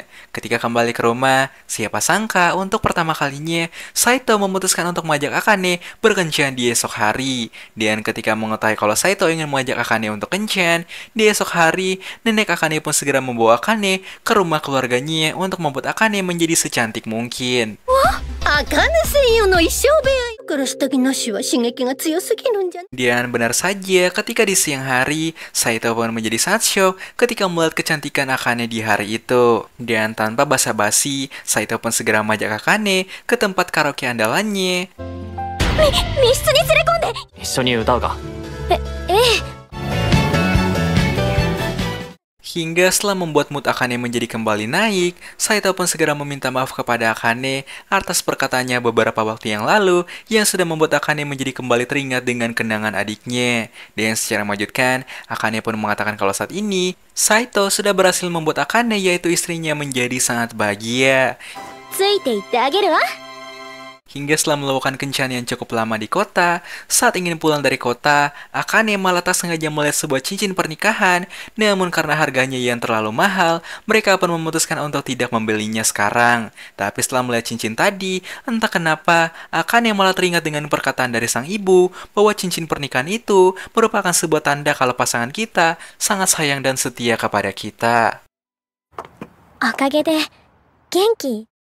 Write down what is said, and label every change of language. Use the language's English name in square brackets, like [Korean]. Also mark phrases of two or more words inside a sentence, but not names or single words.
[Indonesian] Ketika kembali ke rumah, siapa sangka untuk pertama kalinya Saito memutuskan untuk mengajak Akane berkencan di esok hari. Dan ketika mengetahui kalau Saito ingin mengajak Akane untuk kencan, di esok hari, nenek Akane pun segera membawa Akane ke rumah keluarganya untuk membuat Akane menjadi secantik mungkin. [Japanese] あかね専用の衣装部屋。だから下着なしは刺激が強すぎるんじゃ。 [Indonesian] Dan benar saja, ketika di siang hari, Saito pun menjadi sangat shock ketika melihat kecantikan Akane di hari itu. Dan tanpa basa-basi, Saito pun segera mengajak Akane ke tempat karaoke andalannya. [Japanese] 密室に連れ込んで。一緒に歌うか。ええ。 [Indonesian] Hingga setelah membuat mood Akane menjadi kembali naik, Saito pun segera meminta maaf kepada Akane atas perkataannya beberapa waktu yang lalu yang sudah membuat Akane menjadi kembali teringat dengan kenangan adiknya. Dan secara mengejutkan, Akane pun mengatakan kalau saat ini, Saito sudah berhasil membuat Akane yaitu istrinya menjadi sangat bahagia. [Japanese] ついていってあげるわ。 [Indonesian] Hingga setelah melakukan kencan yang cukup lama di kota, saat ingin pulang dari kota, Akane malah tak sengaja melihat sebuah cincin pernikahan. Namun karena harganya yang terlalu mahal, mereka pun memutuskan untuk tidak membelinya sekarang. Tapi setelah melihat cincin tadi, entah kenapa, Akane malah teringat dengan perkataan dari sang ibu bahwa cincin pernikahan itu merupakan sebuah tanda kalau pasangan kita sangat sayang dan setia kepada kita. [Japanese] おかげで元気。